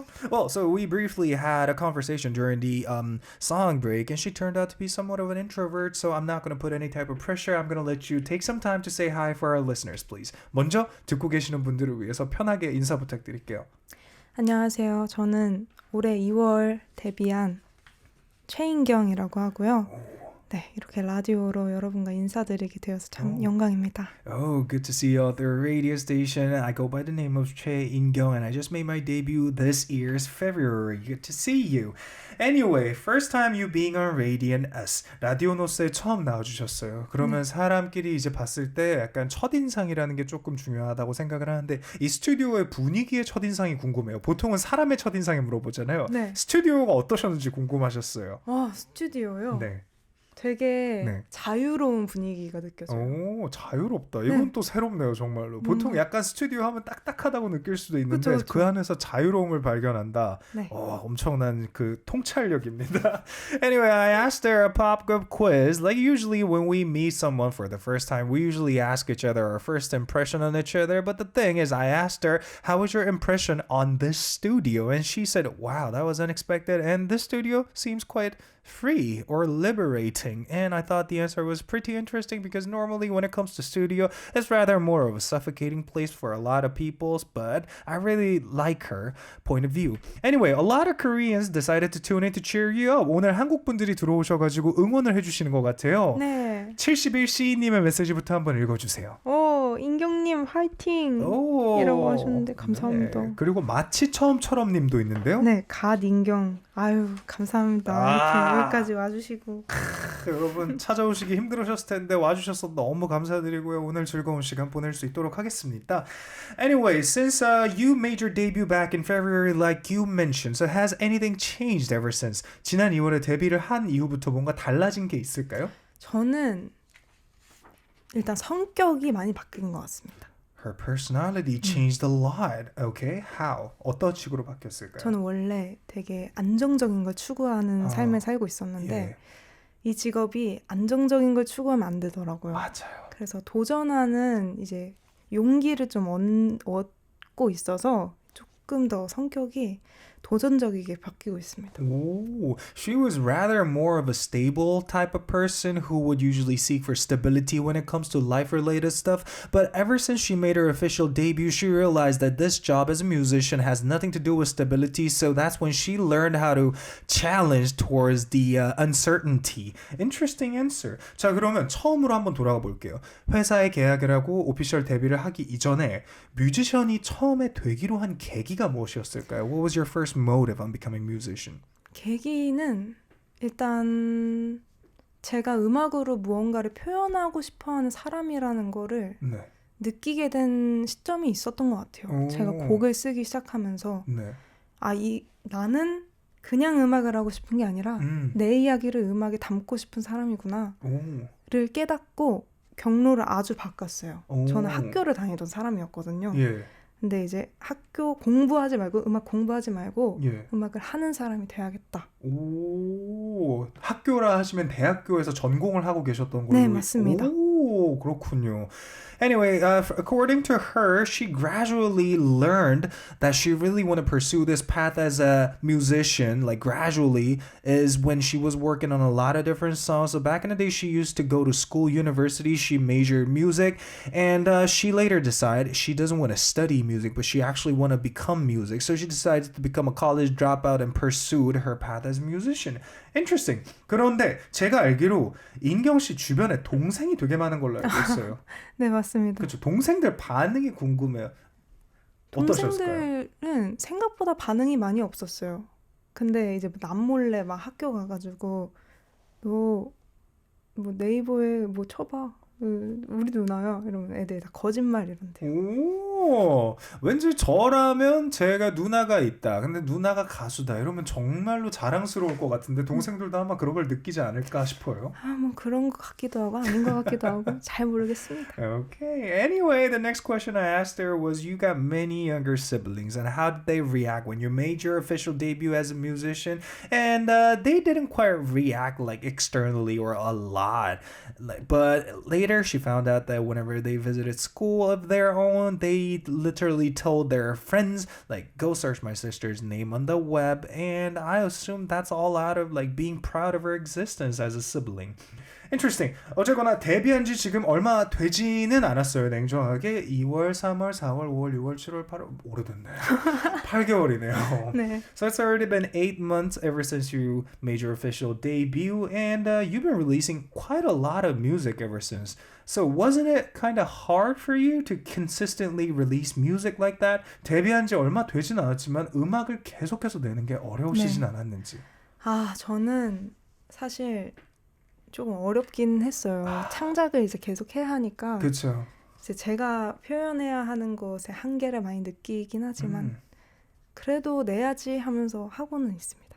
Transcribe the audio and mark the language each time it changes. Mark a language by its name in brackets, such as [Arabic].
[English] Well, so we briefly had a conversation during the song break, and she turned out to be somewhat of an introvert, so I'm not going to put any type of pressure. I'm going to let you take some time to say hi for our listeners, please. [Korean] 먼저 듣고 계시는 분들을 위해서 편하게 인사 부탁드릴게요. 안녕하세요. 저는 올해 2월 데뷔한 최인경이라고 하고요. 네, 이렇게 라디오로 여러분과 인사드리게 되어서 참 영광입니다. [English] Oh, good to see you at the radio station. I go by the name of Choi In Gyeong, and I just made my debut this year's February. Good to see you. Anyway, first time you being on Radio'n Us에, [Korean] 라디온 우스에 처음 나와주셨어요. 그러면 사람끼리 이제 봤을 때 약간 첫인상이라는 게 조금 중요하다고 생각을 하는데 이 스튜디오의 분위기의 첫인상이 궁금해요. 보통은 사람의 첫인상이 물어보잖아요. 네. 스튜디오가 어떠셨는지 궁금하셨어요. 스튜디오요? 네. 되게 자유로운 분위기가 느껴져요. 오, 자유롭다. 이건 또 새롭네요, 정말로. 보통 약간 스튜디오 하면 딱딱하다고 느낄 수도 있는데 그쵸. 그 안에서 자유로움을 발견한다. 네. 엄청난 그 통찰력입니다. [English] Anyway, I asked her a pop group quiz. Like usually when we meet someone for the first time, we usually ask each other our first impression on each other. But the thing is, I asked her, how was your impression on this studio? And she said, wow, that was unexpected. And this studio seems quite free or liberating. And I thought the answer was pretty interesting because normally when it comes to studio, it's rather more of a suffocating place for a lot of people, but I really like her point of view. Anyway, a lot of Koreans decided to tune in to cheer you up. [Korean] 오늘 한국 분들이 들어오셔가지고 응원을 해주시는 것 같아요. 네. 71시님의 메시지부터 한번 읽어주세요. 인경님 화이팅! 이라고 하셨는데 감사합니다. 네. 그리고 마치 처음처럼 님도 있는데요. 네, 갓인경. 아유, 감사합니다. 이렇게 여기까지 와주시고. 여러분 찾아오시기 힘들으셨을 텐데 와주셔서 너무 감사드리고요. 오늘 즐거운 시간 보낼 수 있도록 하겠습니다. [English] Anyway, since you made your debut back in February like you mentioned, so has anything changed ever since? [Korean] 지난 2월에 데뷔를 한 이후부터 뭔가 달라진 게 있을까요? 저는 일단 성격이 많이 바뀐 것 같습니다. [English] Her personality changed a lot. Okay, how? [Korean] 어떤 식으로 바뀌었을까요? 저는 원래 되게 안정적인 걸 추구하는 삶을 살고 있었는데 이 직업이 안정적인 걸 추구하면 안 되더라고요. 맞아요. 그래서 도전하는 이제 용기를 좀 얻고 있어서 조금 더 성격이 도전적이게 바뀌고 있습니다. [English] Ooh, she was rather more of a stable type of person who would usually seek for stability when it comes to life-related stuff. But ever since she made her official debut, she realized that this job as a musician has nothing to do with stability. So that's when she learned how to challenge towards the uncertainty. Interesting answer. [Korean] 자, 그러면 처음으로 한번 돌아가 볼게요. 회사에 계약을 하고 오피셜 데뷔를 하기 이전에 뮤지션이 처음에 되기로 한 계기가 무엇이었을까요? [English] What was your first motive on becoming musician? [Korean] 계기는 일단 제가 음악으로 무언가를 표현하고 싶어하는 사람이라는 거를 느끼게 된 시점이 있었던 것 같아요. 제가 곡을 쓰기 시작하면서 나는 그냥 음악을 하고 싶은 게 아니라 내 이야기를 음악에 담고 싶은 사람이구나를 깨닫고 경로를 아주 바꿨어요. 저는 학교를 다니던 사람이었거든요. 근데 이제 학교 공부하지 말고 음악 공부하지 말고 음악을 하는 사람이 돼야겠다. 오, 학교라 하시면 대학교에서 전공을 하고 계셨던 걸로. 네, 맞습니다. 오, 그렇군요. [English] Anyway, according to her, she gradually learned that she really wanted to pursue this path as a musician, like gradually, is when she was working on a lot of different songs. So back in the day, she used to go to school, university, she majored music, and she later decided she doesn't want to study music, but she actually want to become music. So she decided to become a college dropout and pursued her path as a musician. Interesting. [Korean] 그런데 제가 알기로 인경 씨 주변에 동생이 되게 많은 걸로 알고 있어요. 네, 맞습니다. 그렇죠. 동생들 반응이 궁금해요. 어떠셨을까요? 동생들은 생각보다 반응이 많이 없었어요. 근데 이제 남몰래 막 학교 가가지고 너 뭐 네이버에 뭐 쳐봐. 우리 누나야 이러면 애들이 다 거짓말 이런대요. 오, 오, 왠지 저라면 제가 누나가 있다. 근데 누나가 가수다. 이러면 정말로 자랑스러울 것 같은데 동생들도 아마 그런 걸 느끼지 않을까 싶어요. 뭐 그런 것 같기도 하고 아닌 것 같기도 하고 잘 모르겠습니다. [English] Okay. Anyway, the next question I asked her was, you got many younger siblings, and how did they react when you made your official debut as a musician? And they didn't quite react like externally or a lot. But later she found out that whenever they visited school of their own, they literally told their friends, like, go search my sister's name on the web. And I assume that's all out of like being proud of her existence as a sibling. Interesting. [Korean] 어쨌거나 데뷔한 지 지금 얼마 되지는 않았어요. 냉정하게 2월, 3월, 4월, 5월, 6월, 7월, 8월 오래됐네. 8개월이네요. 네. [English] So it's already been 8 months ever since you made your official debut, and you've been releasing quite a lot of music ever since. So wasn't it kind of hard for you to consistently release music like that? [Korean] 데뷔한 지 얼마 되진 않았지만 음악을 계속해서 내는 게 어려우시진 않았는지. 저는 사실 조금 어렵긴 했어요. 창작을 이제 계속 해야 하니까. 그렇죠. 이제 제가 표현해야 하는 것에 한계를 많이 느끼긴 하지만 그래도 내야지 하면서 하고는 있습니다.